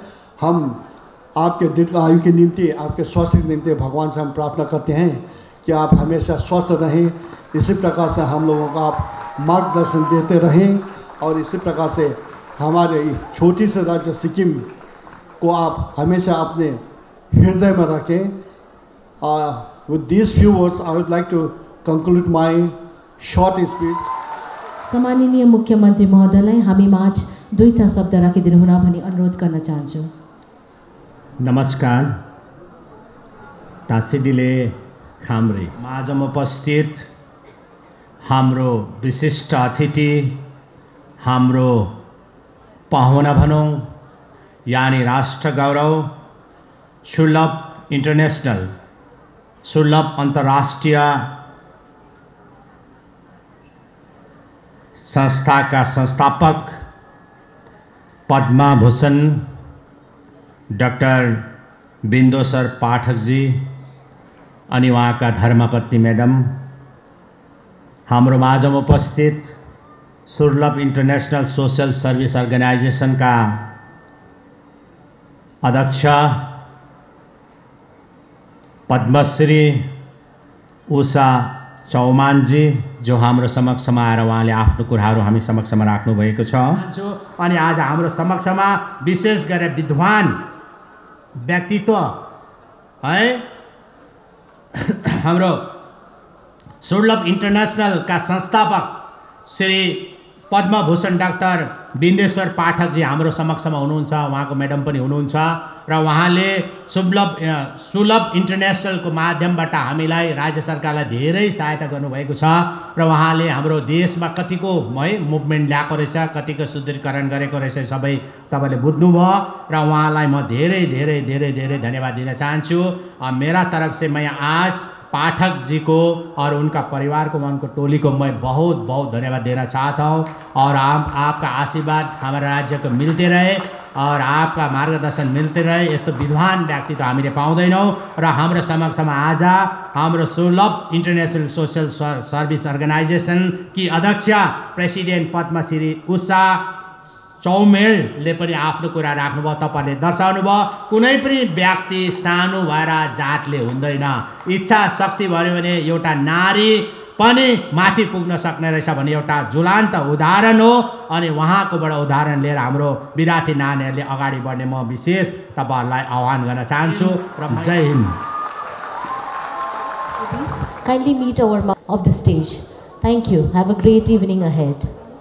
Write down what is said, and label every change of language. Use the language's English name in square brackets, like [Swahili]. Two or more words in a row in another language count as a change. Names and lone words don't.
[Hindi] हम आपके दीर्घ आयु के निम्ति, आपके स्वास्थ्य के निम्ति भगवान से हम प्रार्थना करते हैं कि आप हमेशा स्वस्थ रहें। इसी प्रकार से हम लोगों को आप मार्गदर्शन देते रहें और इसी प्रकार से हमारे छोटी से राज्य सिक्किम को आप हमेशा अपने हृदय में रखें। [English] With these few words, I would like to conclude my short speech. [Nepali] सम्माननीय मुख्यमन्त्री महोदयलाई हामी माझ दुईटा शब्द राखिदिनु हुन भनी अनुरोध गर्न चाहन्छु। नमस्कार। टासीडिले खामरे माझमा उपस्थित हाम्रो विशिष्ट अतिथि, हाम्रो पाहुना भनौँ, यानी राष्ट्र गौरव सुलभ इंटरनेशनल, सुलभ अंतर्राष्ट्रीय संस्था का संस्थापक पद्मा भूषण डॉक्टर बिंदोसर पाठक जी अनि उहाँका धर्मपत्नी मैडम, हाम्रो माझमा उपस्थित सुलभ इंटरनेशनल सोशल सर्विस अर्गेनाइजेशन का अध्यक्ष पद्मश्री उषा चौमान जी, जो हाम्रो समक्षमा आएर उहाँले आफ्नो कुराहरू हामी समक्षमा राख्नु भएको छ। अनि आज हाम्रो समक्षमा विशेष गरेर विद्वान व्यक्तित्व है हाम्रो सुलभ इंटरनेशनल का संस्थापक श्री पद्म भूषण डाक्टर बिन्देश्वर पाठक जी हाम्रो समक्षमा हुनुहुन्छ। उहाँको मैडम पनि हुनुहुन्छ र उहाँले सुलभ इंटरनेशनल को माध्यमबाट हामीलाई राज्य सरकारलाई धेरै सहायता गर्नुभएको छ र उहाँले हाम्रो देशमा कतिको मुभमेन्ट ल्याएको रहेछ, कतिको सुदृढीकरण गरेको रहेछ, सबै तपाईले बुझ्नुभयो र उहाँलाई म धेरै धेरै धेरै धेरै धन्यवाद दिन चाहन्छु। [Hindi] मेरा तरफ से मैं आज पाठक जी को और उनका परिवार को, उनको टोली को मैं बहुत बहुत धन्यवाद देना चाहता हूँ। और आपका आशीर्वाद हमारे राज्य को मिलते रहे और आपका मार्गदर्शन मिलते रहे। [Nepali] यस्तो विद्वान व्यक्ति तो हामीले पाउँदैनौँ र हाम्रो समक्षमा आज हाम्रो सुलभ इंटरनेशनल सोशल सर्विस अर्गेनाइजेशन की अध्यक्ष प्रेसिडेंट पद्मश्री उषा चौमेलले पनि आफ्नो कुरा राख्नुभयो। तपाईले दर्शाउनु भयो कुनै पनि व्यक्ति सानो भएर जातले हुँदैन, इच्छा शक्ति भयो भने एउटा नारी पनि माथि पुग्न सक्ने रहेछ भन्ने एउटा ज्वलन्त उदाहरण हो। अनि उहाँकोबाट उदाहरण लिएर हाम्रो विद्यार्थी नानीहरूले अगाडि बढ्ने म विशेष तपाईहरुलाई आह्वान गर्न चाहन्छु र [Hindi] जय हिन्द। [English] Kindly meet our of the stage. Thank you. Have a great evening ahead.